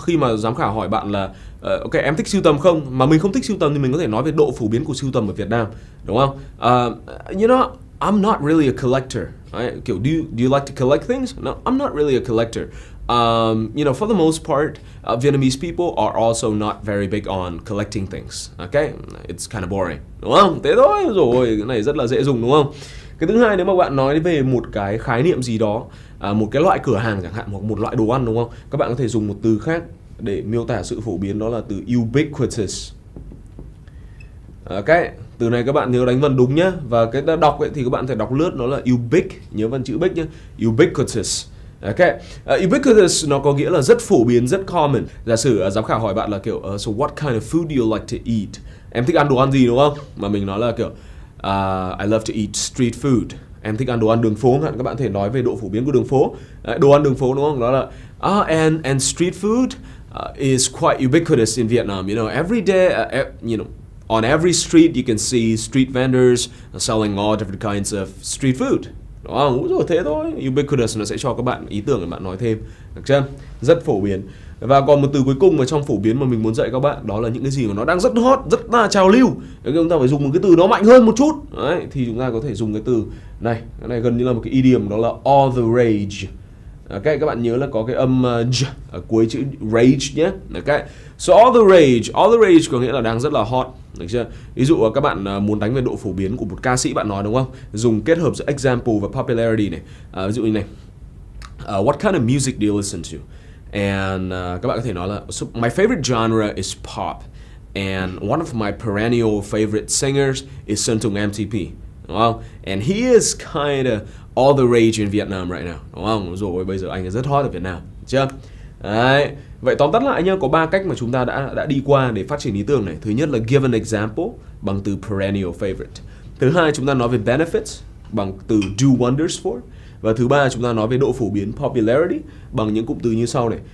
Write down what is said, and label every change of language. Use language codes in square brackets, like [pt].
[vi] Khi mà giám khảo hỏi bạn là ok, em thích sưu tầm không? Mà mình không thích sưu tầm thì mình có thể nói về độ phổ biến của sưu tầm ở Việt Nam, đúng không? [en] You know, I'm not really a collector. Right? Kiểu do you like to collect things? No, I'm not really a collector. You know, for the most part, Vietnamese people are also not very big on collecting things. Okay, it's kind of boring, [vi] đúng không? Thế thôi rồi, cái này rất là dễ dùng, đúng không? Cái thứ hai, nếu mà bạn nói về một cái khái niệm gì đó, một cái loại cửa hàng chẳng hạn, hoặc một loại đồ ăn, đúng không? Các bạn có thể dùng một từ khác để miêu tả sự phổ biến, đó là từ ubiquitous. Ok, từ này các bạn nhớ đánh vần đúng nhá. Và cái đọc ấy thì các bạn thể đọc lướt, nó là nhớ vần chữ bích nhá, ubiquitous. Ok, ubiquitous nó có nghĩa là rất phổ biến, rất common. Giả sử giám khảo hỏi bạn là kiểu [en] so what kind of food do you like to eat? [vi] Em thích ăn đồ ăn gì, đúng không? Mà mình nói là kiểu [en] I love to eat street food. [vi] Em thích ăn đồ ăn đường phố, các bạn thể nói về độ phổ biến của đường phố. Đồ ăn đường phố, đúng không? Đó là [en] and street food is quite ubiquitous in Vietnam. You know, every day, you know, on every street you can see street vendors selling all different kinds of street food. [vi] Đúng không? Rồi thế thôi. Ubiquitous nó sẽ cho các bạn ý tưởng để bạn nói thêm, được chưa? Rất phổ biến. Và còn một từ cuối cùng mà trong phổ biến mà mình muốn dạy các bạn, đó là những cái gì mà nó đang rất hot, rất là trào lưu. Đấy, chúng ta phải dùng một cái từ nó mạnh hơn một chút. Đấy, thì chúng ta có thể dùng cái từ này. Cái này gần như là một cái idiom, đó là all the rage. Ok, các bạn nhớ là có cái âm j ở cuối chữ rage nhé. Ok, so all the rage có nghĩa là đang rất là hot, được chưa? Ví dụ các bạn muốn đánh về độ phổ biến của một ca sĩ bạn nói, đúng không? Dùng kết hợp giữa example và popularity này. Ví dụ như này, [en] what kind of music do you listen to? And [vi] các bạn có thể nói là [en] so my favorite genre is pop, and one of my perennial favorite singers is Sơn Tùng MTP, [vi] đúng không? [en] And he is kind of all the rage in Vietnam right now, [vi] đúng không? Rồi bây giờ anh ấy rất hot ở Việt Nam, chưa? Đấy. Vậy tóm tắt lại nhá, có 3 cách mà chúng ta đã đi qua để phát triển ý tưởng này. Thứ nhất là [en] give an example [vi] bằng từ perennial favorite. Thứ hai, chúng ta nói về benefits bằng từ do wonders for. Và thứ ba, chúng ta nói về độ phổ biến popularity bằng những cụm từ như sau này.